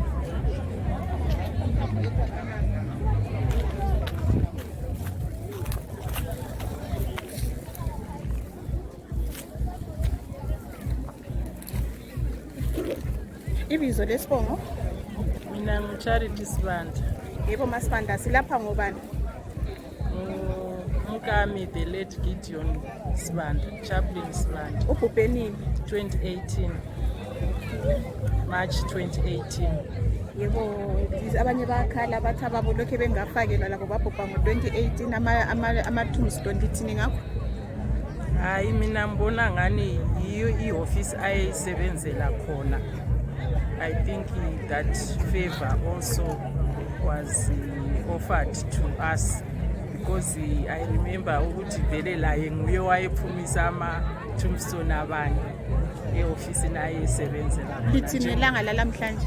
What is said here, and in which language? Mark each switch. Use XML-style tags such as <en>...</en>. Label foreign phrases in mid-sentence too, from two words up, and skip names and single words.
<nd>Ibizo lesibongo? Mina ngu-Charity Sibanda. Yebo Masibanda, silapha ngobani? Umkami</nd> <en>the late</en> <nd>Gideon Sibanda, Chaplain Sibanda. Ubhubhe nini? 2018. March 2018. Yebo, abanye bakhala bathi ababo lokho bengafakelwa labo babhubha ngo-2018 ama-tombstone lithini ngakho? Hayi mina ngibona ngani yiyo i-office ayisebenzela khona.</nd> <en>I think that favor also was offered to us because I remember</en> <nd>ukuthi vele laye nguye wayephumisa ama-tombstone abanye e-ofisini ayisebenzela khona. Lithini ilanga lalamhlanje?</nd>